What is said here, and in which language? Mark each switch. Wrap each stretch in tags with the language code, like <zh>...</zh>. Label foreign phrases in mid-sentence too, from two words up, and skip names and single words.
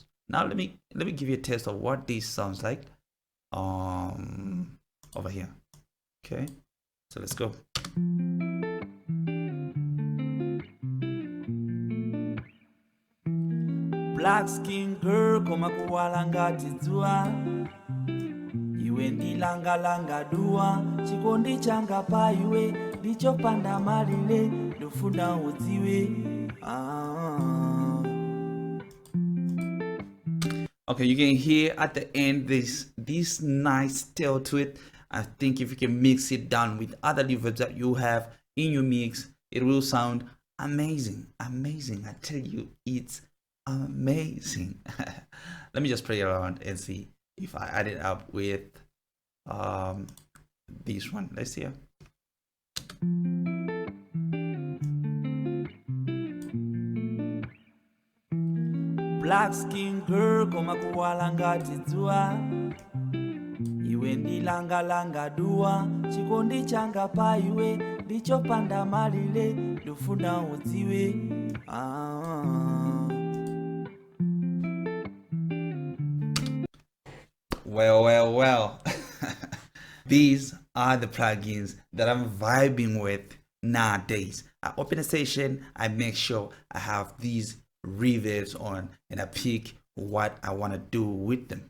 <en>Now let me give you a taste of what this sounds like over here. Okay, so let's go. Black skin girl</en> <ny>koma kuwala ngati dzuwa, iwe ndilanga dua, chikondi changa pa iwe ndichopanda malire, ndofuna udziwe.</ny> <en>Okay, you can hear at the end this nice tail to it. I think if you can mix it down with other reverbs that you have in your mix, it will sound amazing. Amazing. I tell you, it's amazing. Let me just play around and see if I add it up with this one. Let's see. Black skin girl</en> <ny>koma kuwala ngati dzuwa, iwe ndilanga dua, chikondi changa pa iwe ndichopanda malire, ndofuna udziwe.</ny> <en>Well. These are the plugins that I'm vibing with nowadays. I open a session, I make sure I have these reverbs on, and I pick what I want to do with them.</en>